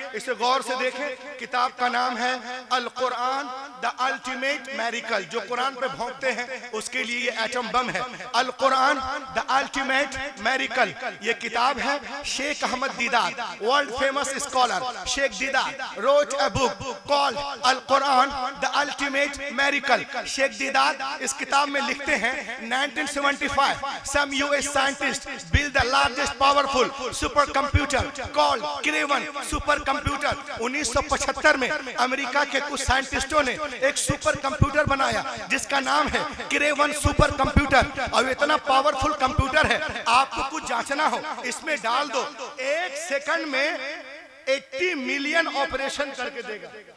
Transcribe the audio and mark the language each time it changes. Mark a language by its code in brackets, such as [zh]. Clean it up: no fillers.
[hi] इसे गौर से देखें। किताब का नाम है अल कुरान द अल्टीमेट मेरिकल। जो कुरान पे भौंकते हैं उसके लिए ये एटम बम है। अल कुरान द अल्टीमेट मेरिकल, ये किताब है। [en] Sheikh Ahmed Deedat, world famous scholar Sheikh Deedat wrote a book called Al Quran the ultimate miracle. [hi] शेख दीदार इस किताब में लिखते हैं [en] 1975 some US scientists built the largest powerful supercomputer called Craven supercomputer। [hi] 1975 में अमेरिका के कुछ साइंटिस्टों ने एक सुपर कंप्यूटर बनाया जिसका नाम है क्रेवन सुपर कंप्यूटर। और इतना पावरफुल कंप्यूटर है, आपको कुछ जांचना हो इसमें डाल दो, 1 सेकंड में 80 मिलियन ऑपरेशन करके देगा।